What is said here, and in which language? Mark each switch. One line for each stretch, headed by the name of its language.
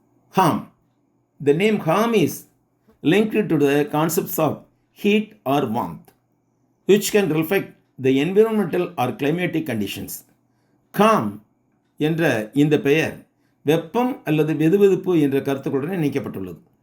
Tamil: Ham.
English: The name Ham is linked to the concepts of heat or warmth, which can reflect the environmental or climatic conditions.
Tamil: Com என்ற இந்த பெயர் வெப்பம் அல்லது வெதுவெதுப்பு என்ற கருத்துக்களுடன் இணைக்கப்பட்டுள்ளது.